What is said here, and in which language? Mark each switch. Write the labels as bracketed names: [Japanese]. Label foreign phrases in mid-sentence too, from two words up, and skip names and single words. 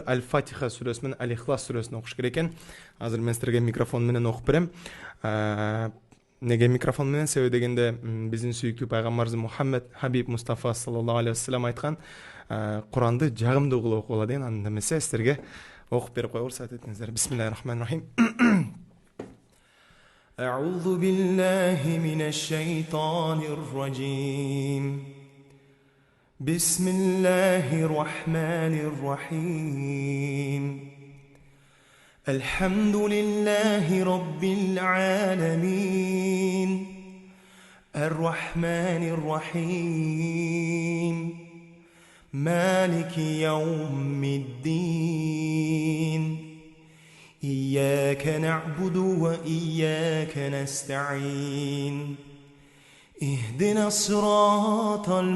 [Kyrgyz] Аль-Фатиха сүрөсү менен Аль-Ихлас сүрөсүн окуш керек экен. Азыр мен сиздерге микрофон менен окуп берем. Неге микрофон менен себеби дегенде биздин сүйүктүү пайгамбарыбыз Мухаммед Хабиб Мустафа [Arabic] صلى الله عليه وسلم [Kyrgyz] айткан, Куранды жагымдуу кылып окугула деген. Анда эмесе сиздерге окуп берип коюңуз, уруксат этиңиздер. [Arabic] بسم الله الرحمن الرحيم. أعوذ بالله من الشيطان الرجيم. بسم الله الرحمن الرحيم. الحمد لله رب العالمين الرحمن الرحيم مالك يوم الدين إياك نعبد وإياك نستعين اهدنا الصراط